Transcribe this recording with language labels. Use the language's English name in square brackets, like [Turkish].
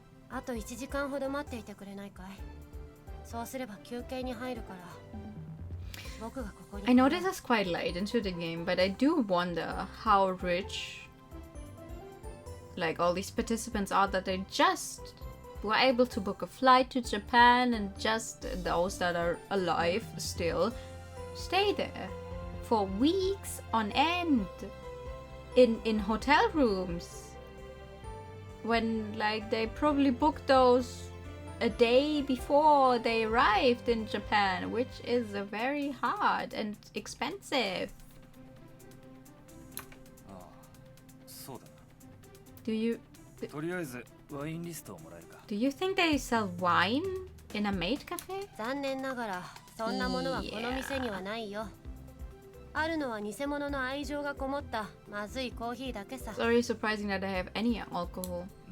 [Japanese] あと1時間ほど待っていてくれないかい？そうすれば休憩に入るから。僕がここに。 [English] I know this is quite late into the game, but I do wonder how rich like all these participants are that they just were able to book a flight to Japan and just those that are alive still stay there for weeks on end. In hotel rooms when like they probably booked those a day before they arrived in Japan, which is very hard and expensive. Do you think they sell wine in a maid cafe? [Japanese] 残念ながらそんなものはこの店にはないよ。あるのは偽物の愛情がこもったまずいコーヒーだけさ。 [English] It's already surprising that I have any alcohol.